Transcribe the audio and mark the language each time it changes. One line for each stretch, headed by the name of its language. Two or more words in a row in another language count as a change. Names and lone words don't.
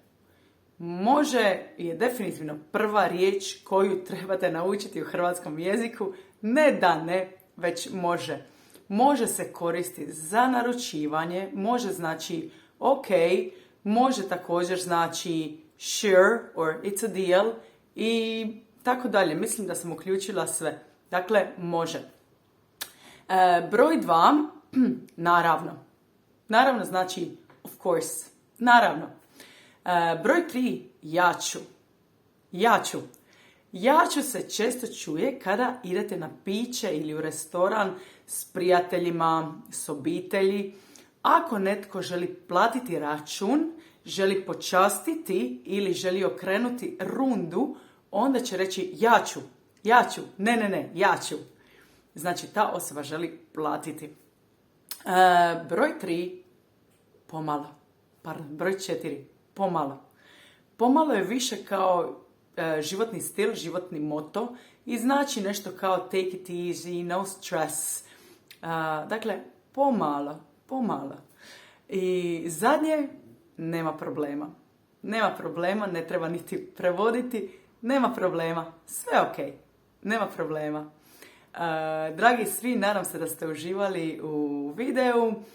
Croatian: Može je definitivno prva riječ koju trebate naučiti u hrvatskom jeziku. Ne da ne, već može. Može se koristiti za naručivanje, može znači ok, može također znači
English: sure or it's a deal
Croatian: i tako dalje. Mislim da sam uključila sve. Dakle, može. Broj 2, naravno. Naravno znači
English: of course.
Croatian: Naravno. Broj 3, ja ću. Ja ću. Ja ću se često čuje kada idete na piće ili u restoran s prijateljima, s obitelji. Ako netko želi platiti račun, želi počastiti ili želi okrenuti rundu, onda će reći ja ću. Ja ću. Ne, ja ću. Znači ta osoba želi platiti. Broj 3, pomalo. Broj 4, pomalo. Pomalo je više kao životni stil, životni moto i znači nešto kao
English: take it easy, no stress.
Croatian: Dakle, pomalo. I zadnje, nema problema. Nema problema, ne treba niti prevoditi, nema problema, sve ok, nema problema. Dragi svi, nadam se da ste uživali u videu.